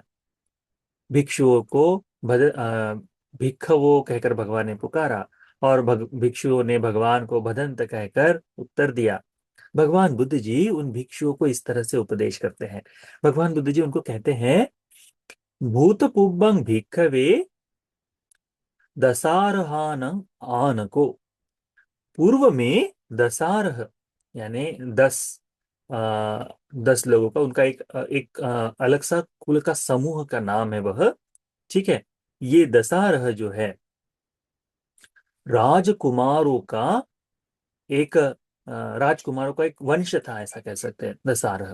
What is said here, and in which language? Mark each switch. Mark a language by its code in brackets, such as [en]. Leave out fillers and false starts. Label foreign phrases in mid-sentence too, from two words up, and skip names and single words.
[hi] भिक्षुओं को भिक्खवो कहकर भगवान ने पुकारा और भिक्षुओं ने भगवान को भदंत कहकर उत्तर दिया। भगवान बुद्ध जी उन भिक्षुओं को इस तरह से उपदेश करते हैं। भगवान बुद्ध जी उनको कहते हैं, [pi] भूत पुब्बं भिक्खवे दशारहान आनको। [hi] पूर्व में दशारह यानी 10, 10 लोगों का उनका एक अलग सा कुल का समूह का नाम है वह। ठीक है, ये दशारह जो है राजकुमारों का एक राजकुमारों का एक वंश था, ऐसा कह सकते हैं दशारह।